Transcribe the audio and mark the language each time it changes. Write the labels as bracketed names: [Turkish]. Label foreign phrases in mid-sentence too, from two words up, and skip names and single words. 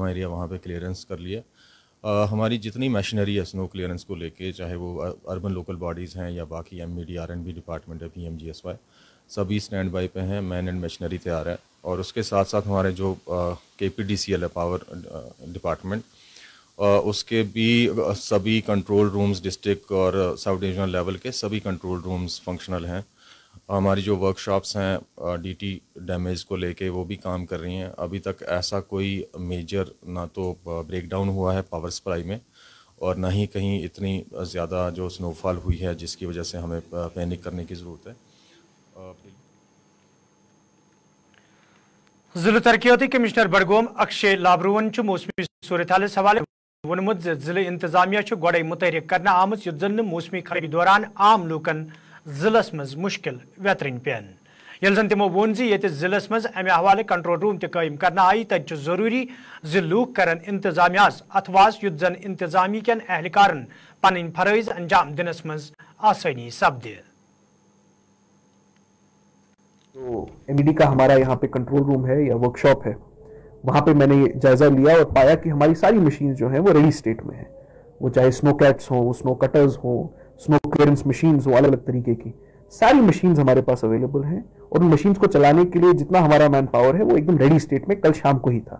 [Hindi] एरिया वहाँ पे क्लियरेंस कर लिया हमारी जितनी मशीनरी है [English] snow clearance [Hindi] को ले के चाहे वो [English] urban local bodies [Hindi] हैं या बाक़ी [English] MBD department [Hindi] है PMGSY सभी [English] stand by [Hindi] पे हैं [English] man and machinery [Hindi] तैयार है और इस के साथ साथ हमारे जो KPDCL है [English] power department [Hindi] उसके भी सभी [English] control rooms district [Hindi] और [English] sub divisional level [Hindi] के सभी [English] control rooms functional [Hindi] हैं। हमारी जो वर्कशॉप्स हैं [English] DT damage [Hindi] को लेके वो भी काम कर रही हैं। अभी तक ऐसा कोई मेजर ना तो ब्रेकडाउन हुआ है पावर सप्लाई में और ना ही कहीं इतनी ज़्यादा जो स्नोफॉल हुई है जिसकी वजह से हमें पैनिक करने की ज़रूरत है। [Kashmiri] जिला तरक्याती कमिश्नर बडगोम अक्षय लाबरुवन मौसमी सूरत हाल हवाले वोनमुत जिले इंतजामिया गोड़े मुतहरिक करना आमत युत जन मौसमी खराबी दौरान आम लूकन जिलस मज मुश्किल वेतरन पेन यल जन तमो वोन ये जिलस मज अमे हवाले कंट्रोल रूम तयम करना आई तत जरूरी लूक करन इंतजामियास अथवास युत जन इंतजामी कन एहलकारन पन फरज अंजाम दिनस मज आसानी सपदे। [Hindi] तो एमईडी का हमारा यहाँ पे कंट्रोल रूम है या वर्कशॉप है, वहाँ पे मैंने जायजा लिया और पाया कि हमारी सारी मशीन जो हैं वो [English] ready state [Hindi] में है। वो चाहे [English] snow cats [Hindi] हों, [English] snow cutters [Hindi] हों, [English] snow clearance machines [Hindi] हों, अलग अलग तरीके की सारी मशीन्स हमारे पास अवेलेबल हैं और उन मशीन्स को चलाने के लिए जितना हमारा [English] man power [Hindi] है वो एकदम [English] ready state [Hindi] में कल शाम को ही था।